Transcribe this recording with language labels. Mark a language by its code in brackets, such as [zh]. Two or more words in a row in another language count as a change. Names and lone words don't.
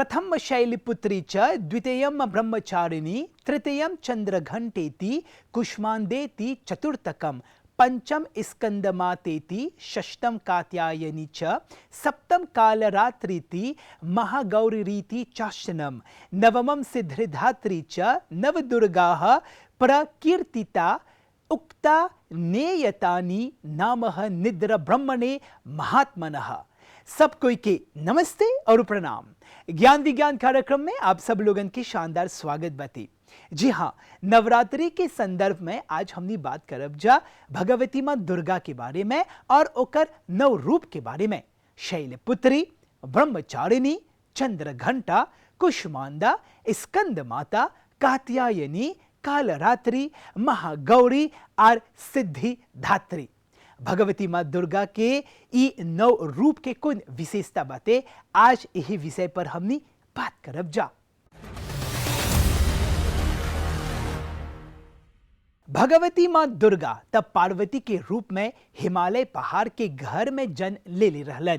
[sa] ब्रह्मशैलपुत्री च द्वितीयं ब्रह्मचारिणी तृतीयं चंद्रघंटेति कुष्मांडेति चतुर्थकं पंचम स्कंदमातेति षष्ठम कात्यायनी च सप्तम कालरात्रीति महागौरीरीति चाष्टनम नवमं सिद्धिधात्री च नवदुर्गाः प्रकीर्तिता उक्ता नेयतानि नामः निद्र ब्रह्मणे महात्मनः। [bho] सब कोई के नमस्ते और प्रणाम। ज्ञान विज्ञान कार्यक्रम में आप सब लोगन की शानदार स्वागत बाती। जी हाँ, नवरात्रि के संदर्भ में आज हमनी बात करब जा भगवती माँ दुर्गा के बारे में और ओकर नव रूप के बारे में। शैलपुत्री, ब्रह्मचारिणी, चंद्रघंटा, कुष्मांडा, स्कंद माता, कात्यायनी, कालरात्रि, महागौरी और सिद्धिधात्री। भगवती माँ दुर्गा के ई नव रूप के कुन विशेषता बातें आज यही विषय पर हमनी बात करब जा। भगवती माँ दुर्गा तब पार्वती के रूप में हिमालय पहाड़ के घर में जन्म ले रहलन।